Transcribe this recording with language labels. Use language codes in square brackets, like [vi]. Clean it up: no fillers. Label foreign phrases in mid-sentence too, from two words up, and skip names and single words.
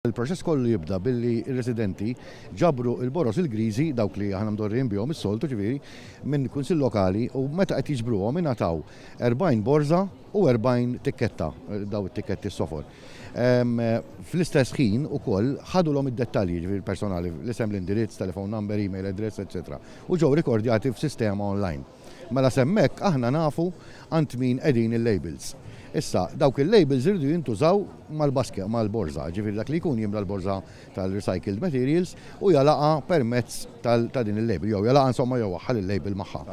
[mt] Il-proċess kollu jibda billi il-residenti ġabru il-boros il-grizi dawk li aħna mdorrin bihom is-soltu ġifieri minn kunsill lokali u meta qed jiġbruhom ingħataw 40 borza u 40 tikketta daw it-tikketti s-sofor. Fl-istess ħin ukoll ħadulhom id-dettalji ġifieri personali l-isem l-indirizz, [en] telephone number, email address, etc. [mt] U ġew rikordjati f'sistema online. Mela semmek aħna nafu għand min qegħdin il-labels. Issa, dawk il-labels irridu jintużaw mal-borza, ġifiri dak li jkun jimla l-borza tal- [en] recycled materials [mt] u jalaqa permezz ta' din il-label, jew jalaqa insomma jew waħħal il-label magħha.